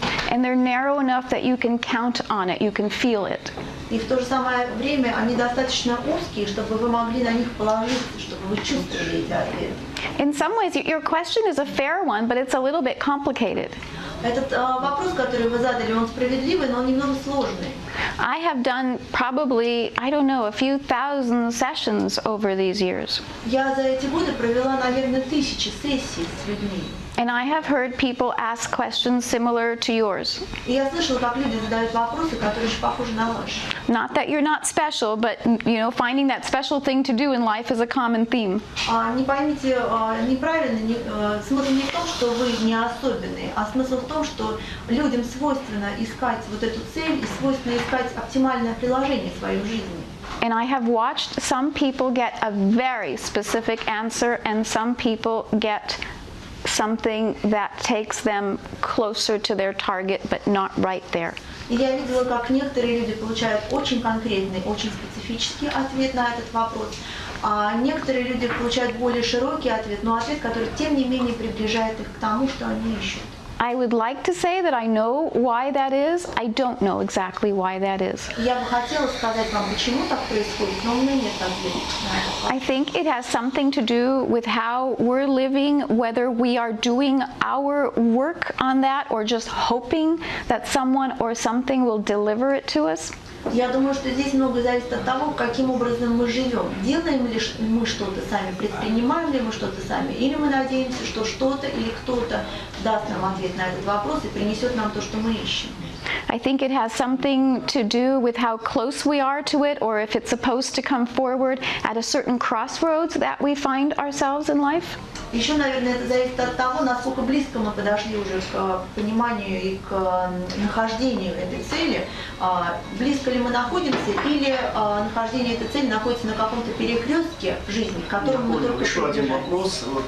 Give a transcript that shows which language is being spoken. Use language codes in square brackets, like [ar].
[en] And they're narrow enough that you can count on it, you can feel it. [ru] И в то же самое время они достаточно узкие, чтобы вы могли на них положиться, чтобы вы чувствовали эти ответы. [en] In some ways, your question is a fair one, but it's a little bit complicated. [ru] Этот вопрос, который вы задали, он справедливый, но он немного сложный. [en] I have done probably, I don't know, a few thousand sessions over these years. [ru] Я за эти годы провела, наверное, 1000 сессий с людьми. [en] And I have heard people ask questions similar to yours. [ru] И я слышала, как люди задают вопросы, которые очень похожи на ваши. [en] Not that you're not special, but finding that special thing to do in life is a common theme. [ru] Не поймите неправильно, смысл не в том, что вы не особенные, а смысл в том, что людям свойственно искать вот эту цель и свойственно искать оптимальное приложение в своей жизни. [en] And I have watched some people get a very specific answer, and some people get something that takes them closer to their target, but not right there. [ru] И я видела, как некоторые люди получают очень конкретный, очень специфический ответ на этот вопрос, а некоторые люди получают более широкий ответ, но ответ, который тем не менее приближает их к тому, что они ищут. [en] I would like to say that I know why that is. I don't know exactly why that is. [ru] Я бы хотела сказать вам, почему так происходит, но у меня нет ответа на этот вопрос. [en] I think it has something to do with how we're living, whether we are doing our work on that or just hoping that someone or something will deliver it to us. [ru] Я думаю, что здесь много зависит от того, каким образом мы живем. Делаем ли мы что-то сами, предпринимаем ли мы что-то сами, или мы надеемся, что что-то или кто-то даст нам ответ на этот вопрос и принесет нам то, что мы ищем. [en] I think it has something to do with how close we are to it, or if it's supposed to come forward at a certain crossroads that we find ourselves in life. [ru] Еще, наверное, это зависит от того, насколько близко мы подошли уже к пониманию и к нахождению этой цели. Близко ли мы находимся, или нахождение этой цели находится на каком-то перекрестке в жизни, к которому мы только еще один приближаемся. вопрос.